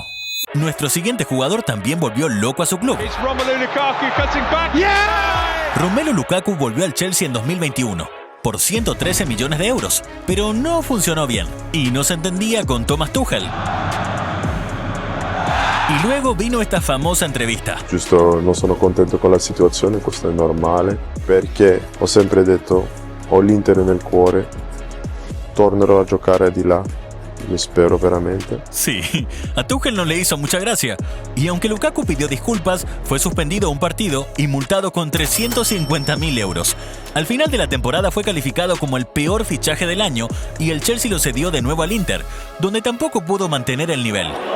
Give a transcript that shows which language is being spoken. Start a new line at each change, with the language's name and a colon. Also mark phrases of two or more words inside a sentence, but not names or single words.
Spanish: Nuestro siguiente jugador también volvió loco a su club. Romelu Lukaku volvió al Chelsea en 2021 por 113 millones de euros, pero no funcionó bien y no se entendía con Thomas Tuchel. Y luego vino esta famosa entrevista.
Italian: Giusto, non sono contento con la situazione, questo è normale, perché ho sempre detto ho l'Inter nel cuore, tornerò a giocare di là. Me espero veramente.
Spanish: Sí, a Tuchel no le hizo mucha gracia. Y aunque Lukaku pidió disculpas, fue suspendido un partido y multado con 350.000 euros. Al final de la temporada fue calificado como el peor fichaje del año y el Chelsea lo cedió de nuevo al Inter, donde tampoco pudo mantener el nivel.